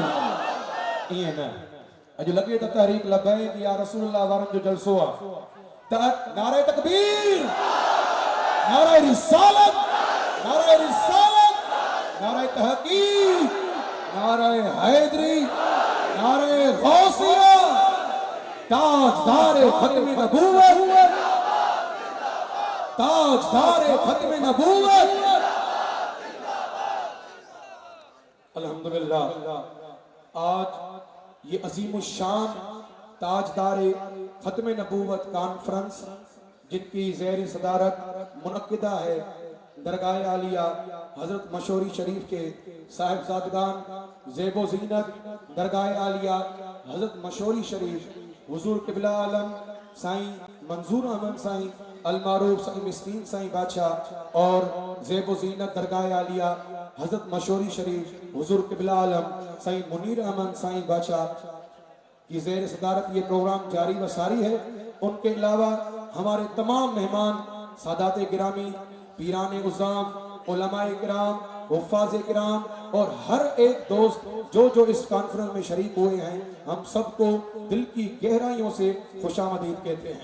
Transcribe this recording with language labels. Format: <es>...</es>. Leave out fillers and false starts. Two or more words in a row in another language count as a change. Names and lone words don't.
<sd>इएं न अॼु लॻे त तहरीक लबैक या रसूलुल्लाह वारनि जो जलसो आहे।</sd> <ur>نعرۂ تکبیر، نعرۂ رسالت، نعرۂ رسالت، نعرۂ تحقیق، نعرۂ حیدری، نعرۂ غوثیہ، تاجدار ختم نبوت، تاجدار ختم نبوت. الحمدللہ، آج یہ عظیم شان تاجدار ختم نبوت کانفرنس جن کی زیر صدارت منعقدہ ہے درگاہ عالیہ حضرت مشوری شریف کے صاحبزادگان زیب و زینت درگاہ عالیہ حضرت مشوری شریف حضور قبلہ عالم سائیں منظور احمد سائیں المعروف سائیں مسکین سائیں بادشاہ اور زیب و زینت درگاہ عالیہ حضرت مشوری شریف حضور قبلہ عالم سائیں منیر احمد سائیں بادشاہ کی زیر صدارت یہ پروگرام جاری و ساری ہے. ان کے علاوہ ہمارے تمام مہمان سادات گرامی، پیران عظام، علمائے کرام، حفاظ کرام اور ہر ایک دوست جو اس کانفرنس میں شریک ہوئے ہیں، ہم سب کو دل کی گہرائیوں سے خوش آمدید کہتے ہیں.</ur>